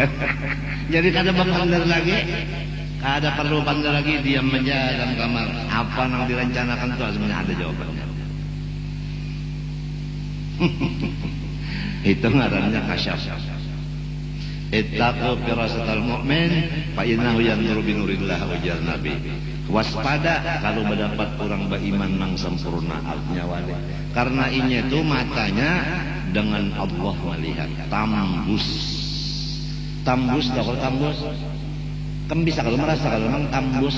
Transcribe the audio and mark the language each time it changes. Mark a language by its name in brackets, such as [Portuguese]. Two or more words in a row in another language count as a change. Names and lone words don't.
[Banjar] Jadi kada bandar lagi. Kada perlu bandar lagi diam aja dalam kamar. [Indonesian] Apa yang direncanakan itu sebenarnya ada jawabannya. [Banjar] Itu ngarannya kasyaf. [Arabic] اتقوا فراسة المؤمن فإنه ينظر بنور الله [Banjar] ujar Nabi. Waspada kalau mendapat orang beriman nang sempurna artinya wali. Karena ini itu matanya dengan Allah melihat tambus. Kalau tambus kan bisa kalau merasa kalau nang tambus.